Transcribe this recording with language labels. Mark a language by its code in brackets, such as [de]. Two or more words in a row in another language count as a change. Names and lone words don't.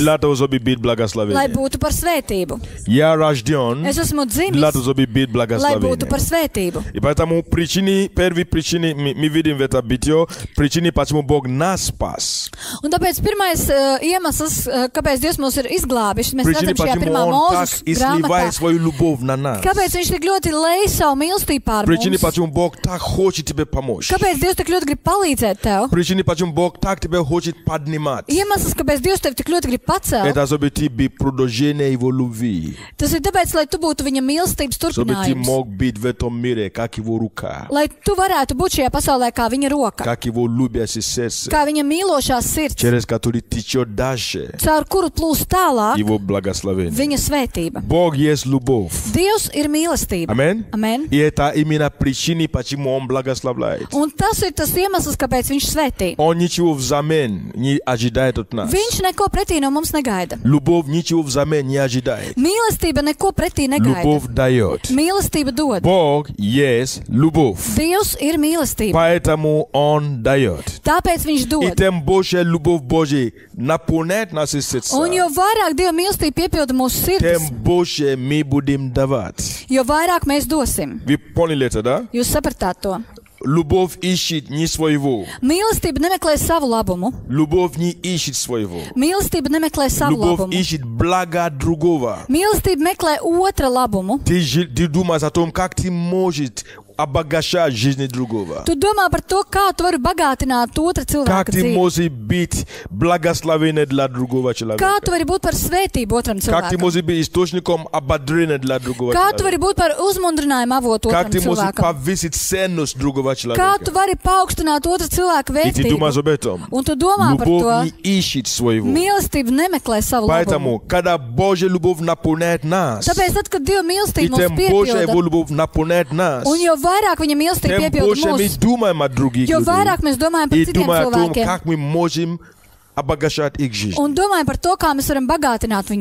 [ru] для того, чтобы быть [lv] lai [ru] благословен. [lv] būtu par svētību. [ru] Я рожден [lv] Es esmu [ru] для [lv] dzimis, [ru] того, чтобы быть [lv] lai būtu par [ru] благословен. [lv] svētību. [ru] И поэтому первые причины, мы видим в этом битье, причины, почему Бог нас спас. [lv] Un tāpēc pirmais iemesls, kāpēc Dievs mūs ir izglābis, mēs [ru] Причины, [lv] redzam šajā [ru] почему [lv] pirmā [ru] Он так [lv] mūzes [ru] изливает [lv] grāmatā. [ru] свою любовь на нас. [lv] Kāpēc viņš tik ļoti lej savu mīlestību pār [ru] Причины, [lv] mums? [ru] почему Бог так хочет тебе помочь. [lv] Kāpēc Dievs tik ļoti grib palīdzēt tev? [ru] Причины, почему Бог так тебя хочет поднимать. [lv] Iemesls, kāpēc Dievs tev tik ļoti grib pacelt, [ru] Это чтобы ты был продолжение Его любви. [lv] tas ir tāpēc, lai tu būtu viņa mīlestības [ru] Чтобы ты [lv] turpinājums. [ru] мог быть в этом мире, как Его рука. [lv] Lai tu varētu būt šajā pasaulē kā viņa roka, [ru] Как Его любящее сердце. [lv] kā viņa mīlošā sirds, [ru] Через который течет дальше [lv] caur kuru plūst tālāk [ru] Его благословение. [lv] viņa svētība. [ru] Бог есть любовь. [lv] Dievs ir mīlestība. [ru] Аминь. [lv] Amen. [ru] И это именно причины, почему Он благословляет. [lv] Un tas ir tas iemesls, kāpēc viņš svētī. [ru] Он ничего взамен не ожидает от нас. [lv] Viņš neko pretī no mums negaida. [ru] Любовь ничего взамен не ожидает. [lv] Mīlestība neko pretī negaida. [ru] Любовь дает. [lv] Mīlestība dod. [ru] Bог есть любовь. [lv] Dievs ir mīlestība. [ru] Поэтому Он дает. [lv] Tāpēc viņš [ru] И [lv] dod. [ru] тем больше любовь Божья наполняет наши сердца, [lv] Un jo vairāk Dieva mīlestība piepilda mūsu sirdis, [ru] тем больше мы будем давать. [lv] jo vairāk mēs dosim. [ru] Вы поняли это, да? [lv] Jūs sapratāt to? [ru] Любовь ищет не своего. [lv] Mīlestība nemeklē savu labumu. [ru] Любовь не ищет своего. [lv] Mīlestība nemeklē savu [ru] Любовь [lv] labumu. [ru] ищет блага другого. [lv] Mīlestība meklē otra labumu. [ru] Ты думаешь о том, как ты можешь обогащать жизнь другого. [lv] Tu domā par to, kā tu vari bagātināt otra [ru] Как [lv] cilvēka [ru] ты [lv] dzīvi. [ru] можешь быть благословенным для другого человека. [lv] Kā tu vari būt par svētību otram [ru] Как ты [lv] cilvēkam? [ru] можешь быть источником ободрения для другого [lv] Kā tu [ru] человека. [lv] vari būt par uzmundrinājumu avotu [ru] Как [lv] otram [ru] ты можешь [lv] cilvēkam? [ru] повысить ценность другого [lv] Kā [ru] человека. [lv] tu vari paaugstināt otra cilvēka [ru] И ты думаешь [lv] vērtību? [ru] об этом. [lv] Un tu domā par [ru] Любовь [lv] to. [ru] не ищет своего. [lv] Mīlestība nemeklē savu labumu. [ru] Поэтому, когда Божья любовь наполняет нас, [lv] Tāpēc, tad, kad Dieva [ru] и [lv] mīlestība [ru] тем [lv] mums [ru] больше Его [lv] piepilda, [ru] любовь наполняет нас, [lv] un jo vairāk viņa mīlestība [ru] тем [lv] piepilda [ru] больше мы [lv] mūs, [ru] думаем о других [lv] jo [ru] людях. [lv] vairāk mēs domājam par [ru] И [lv] citiem [ru] думаем о том, [lv] cilvēkiem [ru] как мы можем обогащать их жизнь. [lv] un domājam par to, kā mēs varam bagātināt viņu